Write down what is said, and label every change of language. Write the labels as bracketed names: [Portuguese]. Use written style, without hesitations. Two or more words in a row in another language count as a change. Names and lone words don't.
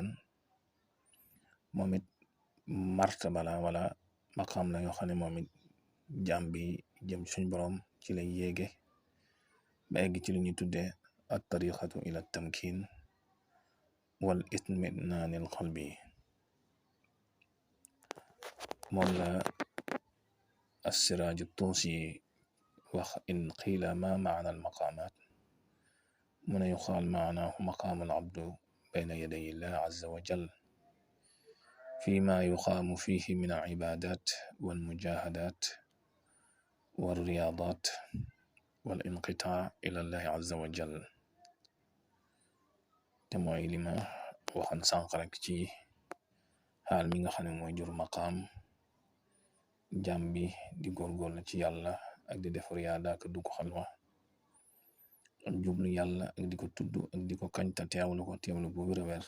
[Wolof] moom it martaba la wala maqaam la yoo xam ne moom it jaam bi jëm suñ borom ci lay yéege ba egg ci lu ñu tuddee [Arabic] الطريقة إلى التمكين والاطمئنان القلب. [Wolof] moom la [Arabic] assiraaju tuusi wax إن قيل ما معنى المقامات [Wolof] mu ne [Arabic] يقال معناه مقام العبد بين يدي الله عز وجل فيما يقام فيه من العبادات والمجاهدات والرياضات والانقطاع إلى الله عز وجل. [Wolof] te mooy li ma waxoon sànq rek ci xaal mi nga xam ne mooy jur maqaam, jaam bi di góorgóorlu ci yàlla ak di def riyaada ak dugg xalwa ak jublu yàlla ak di ko tudd ak di ko kañ te teewlu ko teewlu bu wér a wér.